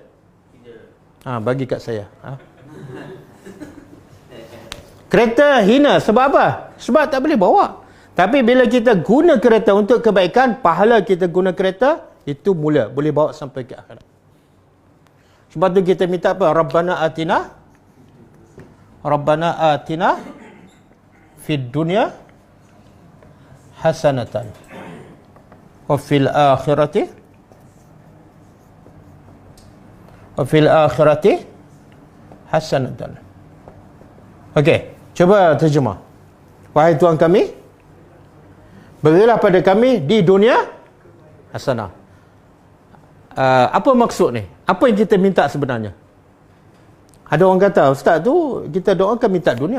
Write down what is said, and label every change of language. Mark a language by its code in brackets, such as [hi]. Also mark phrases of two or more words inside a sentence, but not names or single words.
[ms] Bagi kat saya. Kereta hina sebab apa? Sebab tak boleh bawa. Tapi bila kita guna kereta untuk kebaikan, pahala kita guna kereta itu mulia, boleh bawa sampai ke akhirat. Sebab tu kita minta apa? [ar] ربنا آتنا في الدنيا حسنة وفي الآخرة حسنة. [ms] Okey, cuba terjemah. Wahai Tuhan kami, berilah pada kami di dunia hasanah. Apa maksud ni? Apa yang kita minta sebenarnya? Ada orang kata, Ustaz tu kita doakan minta dunia.